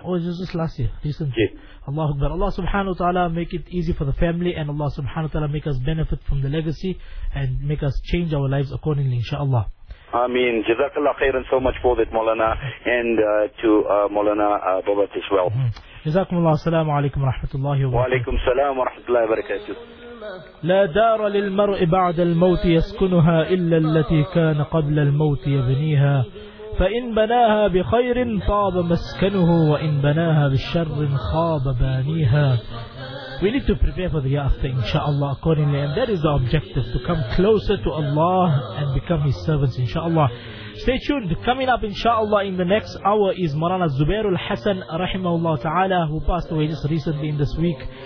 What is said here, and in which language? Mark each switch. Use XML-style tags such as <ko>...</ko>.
<en>Oh, this is last year. Recent. Yes. Allahu Akbar. Allah subhanahu wa ta'ala make it easy for the family, and Allah subhanahu wa ta'ala make us benefit from the legacy and make us change our lives accordingly, inshaAllah. Ameen. Jazakallah khairan so much for that, Maulana, and to Maulana Babat as well.</en> <ar>جزاكم الله السلام عليكم ورحمة الله وبركاته. وعليكم السلام ورحمة الله وبركاته. لا دار للمرء بعد الموت يسكنها إلا التي كان قبل الموت يبنيها، فإن بناها بخير طاب مسكنه وإن بناها بالشر خاب بانيها.</ar> <en>We need to prepare for the after, inshallah, accordingly, and that is the objective, to come closer to Allah and become His servants, inshallah. Stay tuned. Coming up, inshallah, in the next hour is Marana Zubairul Hassan, rahimahullah ta'ala, who passed away just recently in this week.</en>